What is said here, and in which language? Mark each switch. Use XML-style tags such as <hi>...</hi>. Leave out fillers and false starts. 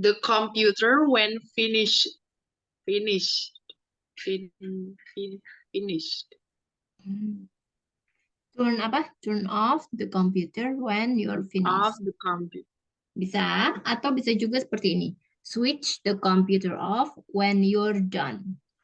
<en>the computer when finished fin, finished Turn</en> <id>apa?</id> <en>Turn off the computer when you're off finished. the computer.</en> <id>Bisa, atau bisa juga seperti ini.</id> <en>Switch the computer off when you're done.</en>